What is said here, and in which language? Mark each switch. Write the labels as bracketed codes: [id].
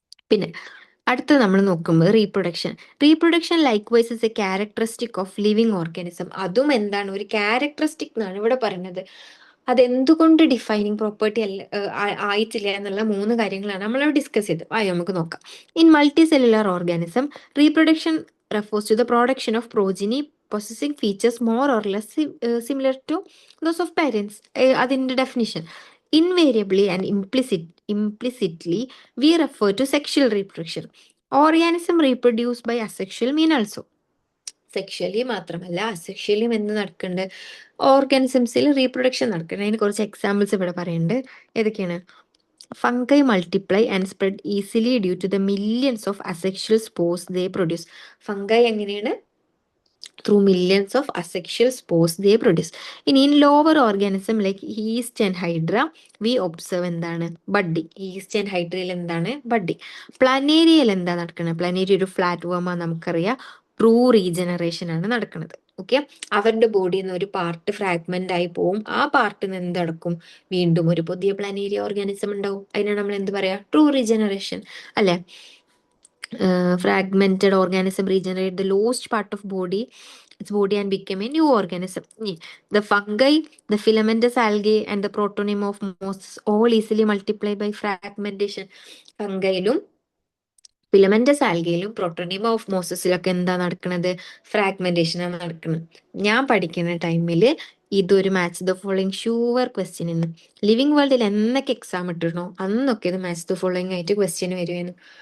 [ml] പിന്നെ അടുത്തത് നമ്മൾ നോക്കുമ്പോൾ [en] Reproduction likewise is a characteristic of living organism. [ml] അതും എന്താണ് ഒരു ക്യാരക്ടറിസ്റ്റിക് എന്നാണ് ഇവിടെ പറയുന്നത്. അതെന്തുകൊണ്ട് ഡിഫൈനിങ് പ്രോപ്പർട്ടി അല്ല ആയിട്ടില്ല എന്നുള്ള 3 കാര്യങ്ങളാണ് നമ്മൾ ഡിസ്കസ് ചെയ്തത്. നമുക്ക് നോക്കാം. [en] In multicellular organism reproduction refers to the production of progeny possessing features more or less similar to those of parents. [ml] അതിന്റെ [en] Definition invariably and implicitly we refer to sexual reproduction. Organism reproduced by asexual mean also. [ml] Sexually മാത്രമല്ല അസെക്ഷലിയും എന്ത് നടക്കുന്നുണ്ട്, ഓർഗാനിസംസിൽ reproduction നടക്കുന്നുണ്ട്. അതിന് കുറച്ച് examples ഇവിടെ പറയുന്നുണ്ട്. ഏതൊക്കെയാണ്? [en] Fungi multiply and spread easily due to the millions of asexual spores they produce. Fungi [ml] എങ്ങനെയാണ്, [en] through millions of asexual spores they produce. In lower organism like yeast and hydra we observe [ml] എന്താണ് [en] Budding. yeast and hydra [ml] എന്താണ് [en] Budding. [ml] പ്ലാനേരിയയിൽ എന്താ നടക്കുന്നത്, പ്ലാനേരിയ ഒരു flat Varma നമുക്കറിയാം. True regeneration ആണ് നടക്കുന്നത്. Okay, അവരുടെ ബോഡിയിൽ നിന്ന് ഒരു പാർട്ട് ഫ്രാഗ്മെന്റ് ആയി പോവും. ആ പാർട്ടിൽ നിന്ന് എന്തടക്കും, വീണ്ടും ഒരു പുതിയ പ്ലാനേരിയ ഓർഗാനിസം ഉണ്ടാവും. അതിനാണ് നമ്മൾ എന്ത് പറയാ, ട്രൂ റീജനറേഷൻ അല്ലെ. [en] Fragmented organism regenerate the lost part of its body and become a new organism. The fungi, the filamentous algae and the protonym of moss all easily multiply by fragmentation. [ml] ഫംഗയിലും filamentous ആൽഗയിലും protonema of മോസസിലൊക്കെ എന്താ നടക്കുന്നത്, fragmentation ആണ് നടക്കുന്നത്. ഞാൻ പഠിക്കുന്ന ടൈമിൽ ഇതൊരു match the following sure question ആണ്. Living വേൾഡിൽ എന്നൊക്കെ എക്സാം ഇട്ടിരുന്നോ അന്നൊക്കെ ഇത് മാച്ച് ദ ഫോളോയിങ് ആയിട്ട് ക്വസ്റ്റ്യൻ വരുമായിരുന്നു.